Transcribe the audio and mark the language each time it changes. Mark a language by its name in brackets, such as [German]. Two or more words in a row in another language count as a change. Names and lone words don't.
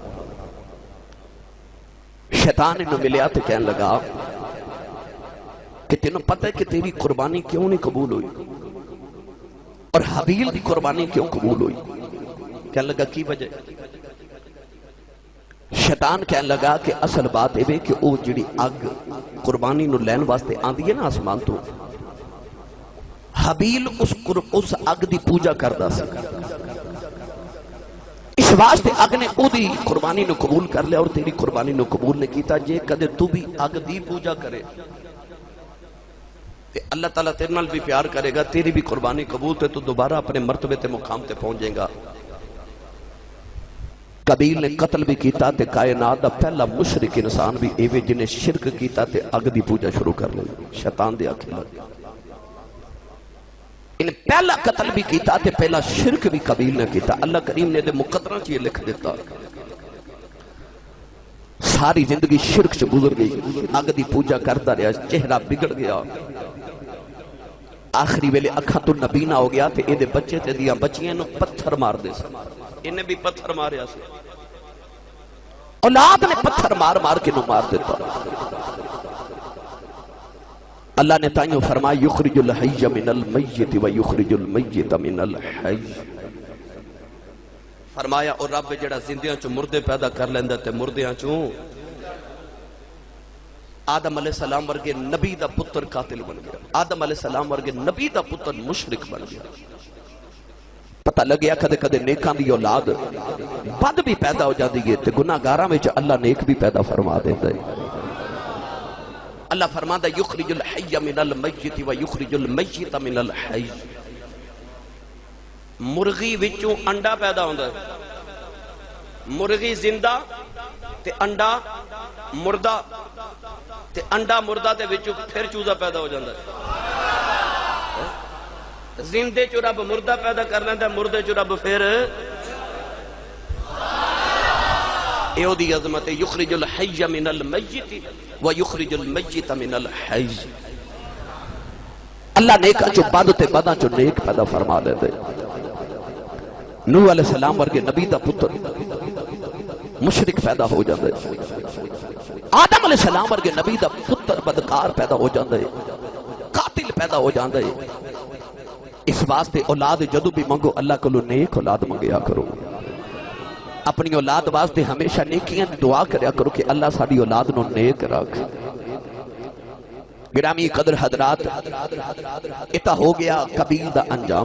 [Punjabi] شیطان انہوں ملیا تو کہنے لگا کہ تینوں پتہ ہے کہ تیری قربانی کیوں نہیں قبول ہوئی [Urdu] اور حابیل کی قربانی کیوں قبول ہوئی؟ [Punjabi] کہنے لگا کی وجہ؟ شیطان کہنے لگا کہ اصل بات ہے کہ وہ جڑی اگ قربانی نو لین واسطے آندی ہے نا آسمان تو، حابیل اس اگ دی پوجا کردا سی، اس واسطے اگ نے او دی قربانی نو قبول کر لیا اور تیری قربانی نو قبول نہیں کیتا۔ جے کدے تو بھی اگ دی پوجا کرے تے اللہ تعالیٰ تیرے نال بھی پیار کرے گا، تیری بھی قربانی قبول تے تو دوبارہ اپنے مرتبے تے مقام تے پہنچ جائے گا۔ قابیل نے قتل بھی کیتا تے کائنات دا پہلا مشرک انسان بھی ایوے جنہیں شرک کیتا تے اگ دی پوجا شروع کر لئی، شیطان دے آنکھیں لگ گیا۔ انہیں پہلا قتل بھی کیتا تے پہلا شرک بھی قابیل نے کیتا۔ اللہ کریم نے دے مقدرہ چیئے لکھ دیتا، ساری زندگی شرک سے گزر گئی، اگ دی پوجا کرتا رہا، چہرہ بگڑ گیا، آخری ویلے اکھاں تو نبینا ہو گیا تے ایدے بچے تے دیا بچیاں نو پتھر مار دے سے، انہیں بھی پتھر ماریا سے، اولاد نے پتھر مار کے نو مار دیتا۔ اللہ نے تائیوں فرمایا [Arabic] یخرج الحی من المیت و یخرج المیت من الحی، [Punjabi] فرمایا اور رب جڑا زندیاں چو مردے پیدا کر لیندہ تے مردیاں چو آدم علیہ السلام ورگے نبی دا پتر قاتل بن گیا، آدم علیہ السلام ورگے نبی دا پتر مشرک بن گیا۔ پتہ لگیا کدے کدے نیکاں دی اولاد بد بھی پیدا ہو جاتی ہے تے گناہگاراں وچ اللہ نیک بھی پیدا فرما دیتا ہے۔ [Arabic] اللہ فرماتا یخرج الحی من المیت و یخرج المیت من الحی، [Punjabi] مرغی وچوں انڈا پیدا ہوندا ہے، مرغی زندہ تے انڈا مردہ تے انڈا مردہ تے وچوں پھر چوزا پیدا ہو جاتا ہے۔ زندے چو رب مردہ پیدا کر لیندہ ہے، مردے چو رب پھر ایو دی عظمت ہے [Arabic] یخرج الحی من المیت و یخرج المیت من الحی۔ [Punjabi] اللہ نیکا چو بد تے بداں چو نیک پیدا فرما دیتے۔ نوح علیہ السلام ورگے نبی دا پتر مشرک پیدا ہو جاندے، آدم علیہ السلام ورگے نبی دا پتر بدکار پیدا ہو جاندے، قاتل پیدا ہو جاندے۔ اس واسطے اولاد جدو بھی منگو اللہ کو نیک اولاد منگیا کرو، اپنی اولاد واسطے ہمیشہ نیکیاں دعا کریا کرو کہ اللہ ساری اولاد نو نیک رکھ۔ گرامی قدر حضرات، اتا ہو گیا قابیل دا انجام۔